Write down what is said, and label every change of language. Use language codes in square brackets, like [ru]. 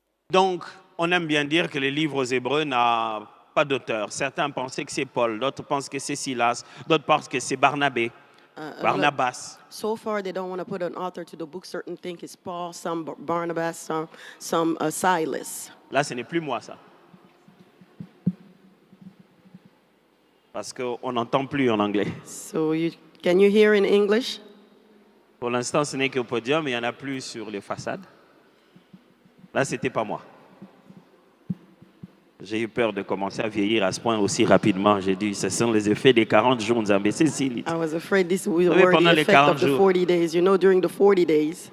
[fr] Donc, on aime bien dire que le livre aux Hébreux n'a pas d'auteur. Certains pensaient que c'est Paul, d'autres pensent que c'est Silas, d'autres pensent que c'est Barnabé, Barnabas. [en] So far, they don't want to put an author to the book. Certain think it's Paul, some Barnabas, some Silas. [fr] Là, ce n'est plus moi, ça. Parce qu'on n'entend plus en anglais. [en] So can you hear in English? [fr] Pour l'instant, ce n'est qu'au podium, mais il n'y en a plus sur les façades. Là, ce n'était pas moi. J'ai eu peur de commencer à vieillir à ce point aussi rapidement. J'ai dit, ce sont les effets des 40 jours. [en] I was afraid this were the effect of the 40 days. You know, during the 40 days.